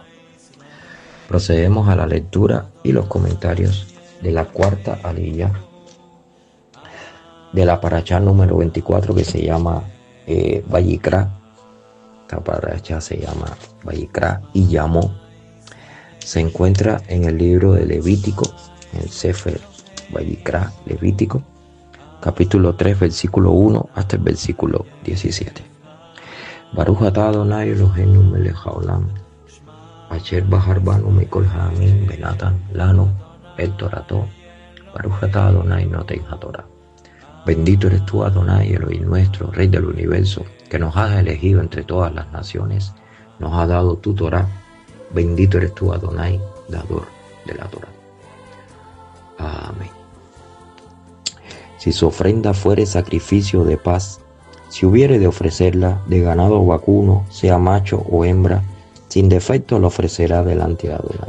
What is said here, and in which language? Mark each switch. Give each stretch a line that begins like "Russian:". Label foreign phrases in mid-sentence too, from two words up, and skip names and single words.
Spanish: Procedemos a la lectura y los comentarios de la cuarta aliyá de la parashá número 24, que se llama Vayikra. Esta parashá se llama Vayikra y llamó. Se encuentra en el libro de Levítico, en el Sefer Vayikra, Levítico, capítulo 3, versículo 1 hasta el versículo 17.
Hebrew: ברוך אתה אדוני אלוהינו מלך העולם, אשר בחר בנו מכל העמים ונתן לנו את תורתו, ברוך אתה אדוני נותן התורה.
Spanish: Bendito eres tú, Adonai, Elohim nuestro, Rey del universo, que nos has elegido entre todas las naciones, nos has dado tu Torah. Bendito eres tú, Adonai, dador de la Torah. Amén. Si su ofrenda fuere sacrificio de paz, si hubiere de ofrecerla de ganado vacuno, sea macho o hembra, sin defecto la ofrecerá delante de Adonai.